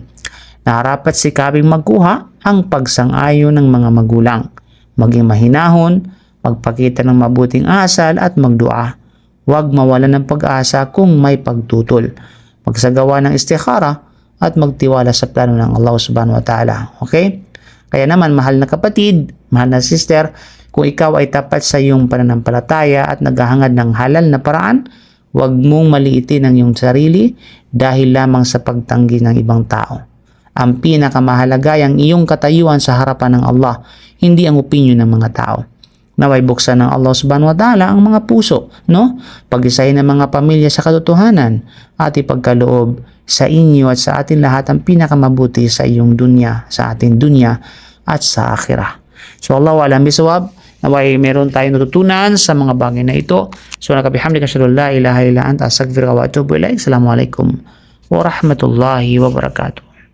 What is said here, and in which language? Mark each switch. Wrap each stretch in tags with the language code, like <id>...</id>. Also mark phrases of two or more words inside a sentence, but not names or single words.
<tl>Narapat sikaping magkuha ang pagsang-ayon ng mga magulang. Maging mahinahon, magpakita ng mabuting asal at magdua. Huwag mawalan ng pag-asa kung may pagtutol. Magsagawa ng istikhara at magtiwala sa plano ng Allah</tl> <ar>سبحانه وتعالى.</ar> <tl>Okay? Kaya naman, mahal na kapatid, mahal na sister, kung ikaw ay tapat sa iyong pananampalataya at naghahangad ng halal na paraan, huwag mong maliitin ang iyong sarili dahil lamang sa pagtanggi ng ibang tao. Ang pinakamahalaga ay ang iyong katayuan sa harapan ng Allah, hindi ang opinyon ng mga tao. Naway buksan ng Allah</tl> <ar>سبحانه وتعالى</ar> <tl>ang mga puso, no? Pag-isahin ng mga pamilya sa katotohanan at ipagkaloob sa inyo at sa atin lahat ang pinakamabuti sa iyong dunya, sa ating dunya at sa akhirah. So</tl> <ar>الله أعلم بالصواب,</ar> <tl>naway meron tayong natutunan sa mga bagay na ito.</tl> <ar>So بحمدك أشهد أن لا إله إلا أنت أستغفرك وأتوب إليك. السلام عليكم ورحمة الله وبركاته.</ar>